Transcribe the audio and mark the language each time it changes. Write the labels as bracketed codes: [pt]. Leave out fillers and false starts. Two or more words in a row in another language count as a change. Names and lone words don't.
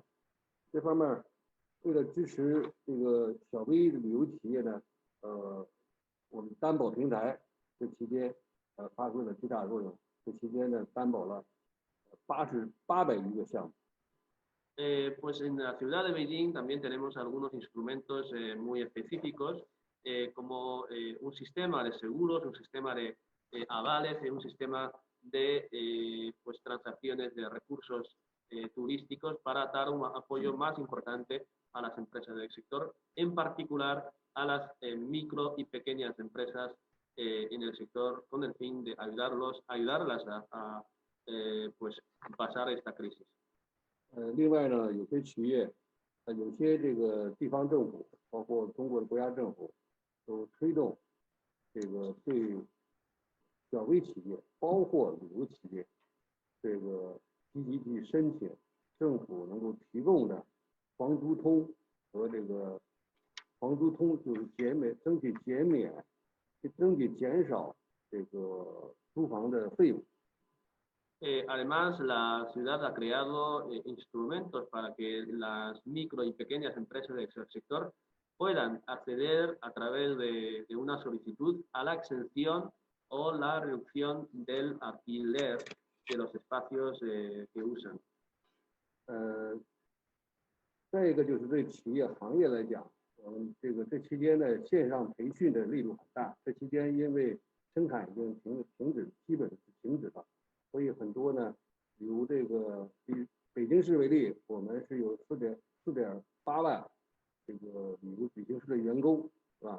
[zh] 这方面，为了支持这个小微的旅游企业呢，我们担保平台这期间发挥了巨大作用。这期间呢，担保了800余个项目。 [es] Pues en la ciudad de Beijing también tenemos algunos instrumentos muy específicos, como un sistema de seguros, un sistema de avales y un sistema de pues, transacciones de recursos turísticos para dar un apoyo más importante a las empresas del sector, en particular a las micro y pequeñas empresas en el sector, con el fin de ayudarlas a pues, pasar esta crisis. [zh] 另外呢，有些企业，有些这个地方政府，包括中国的国家政府，都推动这个对小微企业，包括旅游企业，这个积极去申请政府能够提供的房租通和这个房租通就是争取减少这个租房的费用。 [es] Además, la ciudad ha creado instrumentos para que las micro y pequeñas empresas del sector puedan acceder a través de una solicitud a la exención o la reducción del alquiler de los espacios que usan. [zh] 再一个就是对企业行业来讲，我们这期间的线上培训的力度很大。这期间因为生产已经停止，基本是停止了。所以很多呢，比如这个以北京市为例，我们是有4.8万这个旅行社的员工，是吧？